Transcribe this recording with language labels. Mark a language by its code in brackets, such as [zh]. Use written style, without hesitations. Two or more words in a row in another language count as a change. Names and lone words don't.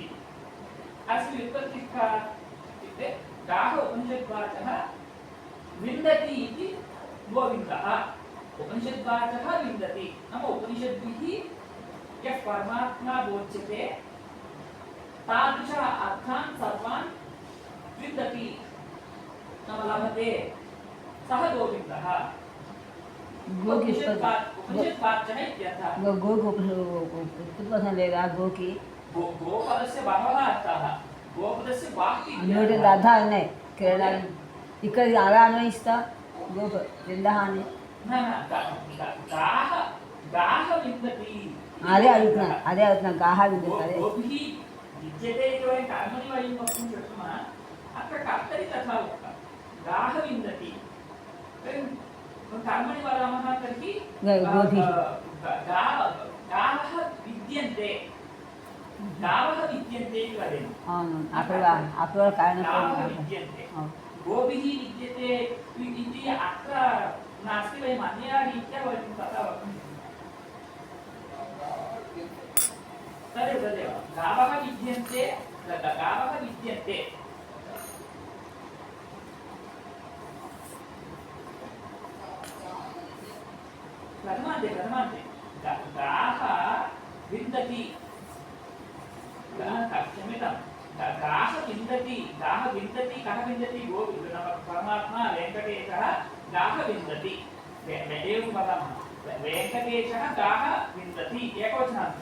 [sa] अस्मिन् व्युत्पत्तिः का इत्युक्ते गाः उपनिषद्वाचः विन्दति इति गोविन्दः उपनिषद्वाचः विन्दति नाम उपनिषद्भिः यः परमात्मा बोध्यते तादृश अर्थान् सर्वान् विन्दति नाम लभते सः गोविन्दः उपनिषद्वाचः इत्यर्थः। गो उत्पन्न [te] లేదా గోకి [sa] గోపదస్య బహవః అర్థాः గోపదస్య వాక్య [te] నూట అర్థాలు ఉన్నాయి కిరణాలు ఇక్కడ అలా అన్వయిస్తా గోప విందహాన్ని [sa] గాహ గాహ విందతి [te] అదే అడుగుతున్నా [sa] గాహ విందతి [te] అదే [sa] గోభిः విద్యతే इति वयं कर्मणि वयं वक्तुं शक्नुमः। अत्र कर्तरि तथा उक्तं गाः विन्दति कर्मणि वदामः तर्हि गावः विद्यन्ते गावः विद्यन्ते इति वदेम। [te] అవును అక్కడ కారణం [sa] गावः विद्यन्ते गोभिः विद्यते इति अत्र नास्ति। वयम् अन्यया रीत्या वयं तथा वक्तुं शक्नुमः। तदेव गावः विद्यन्ते गावः विद्यन्ते प्रथमान्ते गाः विन्दति क्षम्यतां गाः विन्दति कः विन्दति गो परमात्मा वेङ्कटेशः गाः विन्दति एवं वदामः वेङ्कटेशः गाः विन्दति एकवचनान्तम्।